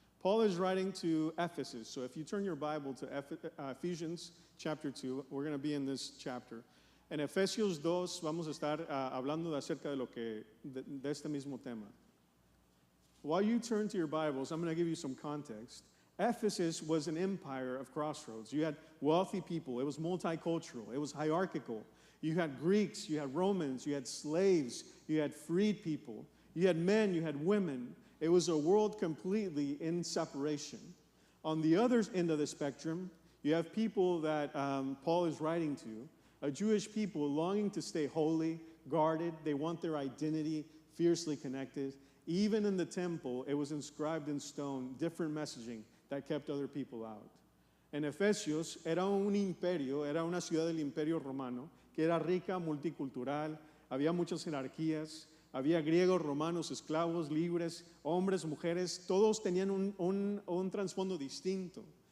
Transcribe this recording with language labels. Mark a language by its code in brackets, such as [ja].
[en] Paul is writing to Ephesus. So if you turn your Bible to Ephesians chapter 2, we're going to be in this chapter. [es] En Efesios 2 vamos a estar hablando acerca de este mismo tema. [en] While you turn to your Bibles, I'm going to give you some context. Ephesus was an empire of crossroads. You had wealthy people. It was multicultural. It was hierarchical. You had Greeks, you had Romans, you had slaves, you had freed people. You had men, you had women. It was a world completely in separation. On the other end of the spectrum, you have people that Paul is writing to, a Jewish people longing to stay holy, guarded. They want their identity fiercely connected. Even in the temple, it was inscribed in stone, different messaging that kept other people out. [es] En Efesios era un imperio, era una ciudad del imperio romano, que era rica, multicultural, había muchas jerarquías, había griegos, romanos, esclavos, libres, hombres, mujeres, todos tenían un trasfondo distinto.